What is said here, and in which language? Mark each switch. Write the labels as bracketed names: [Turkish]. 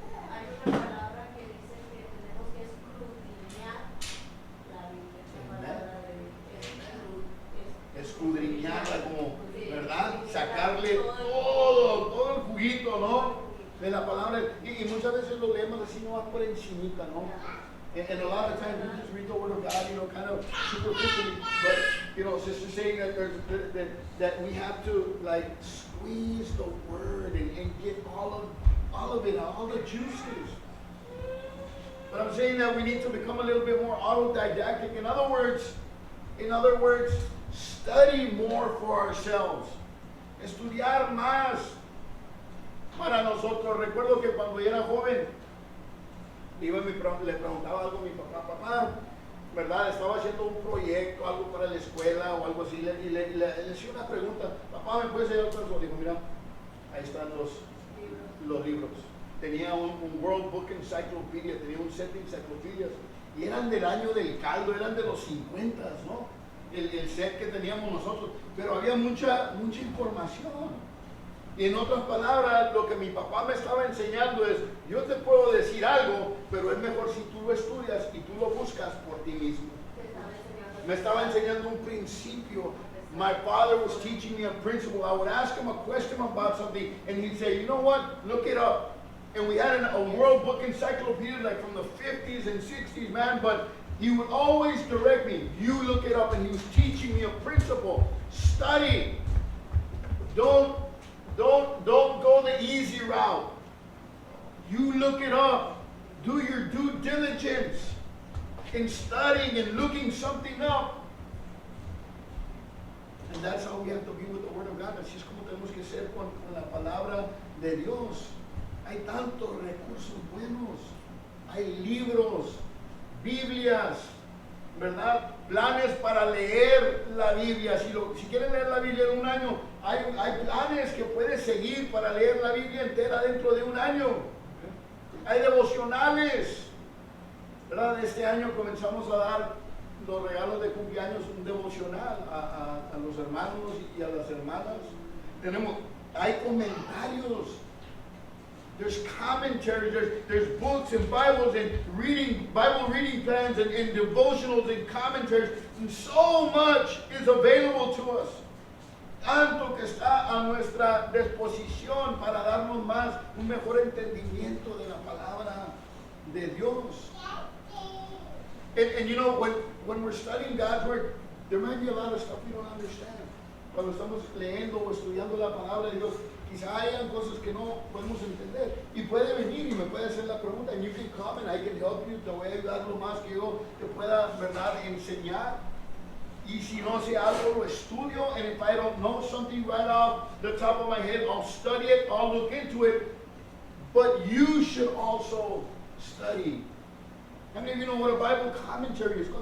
[Spanish] Hay una palabra que dice que tenemos que escudriñar la Biblia. Escudriñarla como, ¿verdad? Sacarle todo el juguito, ¿no? De la palabra. Y muchas veces lo leemos así, no va por encimita, ¿no? [English] And a lot of times we just read the Word of God, kind of superficially. But, sister saying that we have to like squeeze the Word and get all of it, all the juices. But I'm saying that we need to become a little bit more autodidactic. In other words, study more for ourselves. [Spanish] Estudiar más para nosotros. Recuerdo que cuando yo era joven, le preguntaba algo a mi papá, ¿verdad? Estaba haciendo un proyecto, algo para la escuela o algo así, y le hacía una pregunta, papá, ¿me puedes ayudar con eso? Dijo, mira, ahí están los libros. Tenía un World Book Encyclopedia, tenía un set de enciclopedias, y eran del año del caldo, eran de los 50, ¿no? El set que teníamos nosotros, pero había mucha información. Y en otras palabras, lo que mi papá me estaba enseñando es, yo te puedo decir algo, pero es mejor si tú lo estudias y tú lo buscas por ti mismo. Me estaba enseñando un principio. [English] My father was teaching me a principle. I would ask him a question about something, and he'd say, you know what, look it up. And we had a World Book Encyclopedia like from the 50s and 60s, man, but he would always direct me, you look it up, and he was teaching me a principle. Study. Don't go the easy route. You look it up. Do your due diligence in studying and looking something up. And that's how we have to be with the Word of God. [Spanish] Así es como tenemos que ser con la palabra de Dios. Hay tantos recursos buenos. Hay libros, Biblias, ¿verdad? Planes para leer la Biblia. Si quieren leer la Biblia en un año, hay planes que puedes seguir para leer la Biblia entera dentro de un año. Hay devocionales, ¿verdad? Este año comenzamos a dar los regalos de cumpleaños, un devocional a los hermanos y a las hermanas. Hay comentarios. [English] There's commentaries, there's books and Bibles and Bible reading plans and devotionals and commentaries, and so much is available to us. [Spanish] Tanto que está a nuestra disposición para darnos un mejor entendimiento de la palabra. de Dios. [English] And you know, when we're studying God's Word, there might be a lot of stuff we don't understand. [Spanish] Cuando estamos leyendo o estudiando la palabra de Dios, quizá hayan cosas que no podemos entender. Y puede venir y me puede hacer la pregunta, [English] and you can come and I can help you. [Spanish] Te voy a ayudar lo más que yo te pueda, ¿verdad?, enseñar. Y si no sé algo, lo estudio. [English] And if I don't know something right off the top of my head, I'll study it, I'll look into it. But you should also study. How many of you know what a Bible commentary is?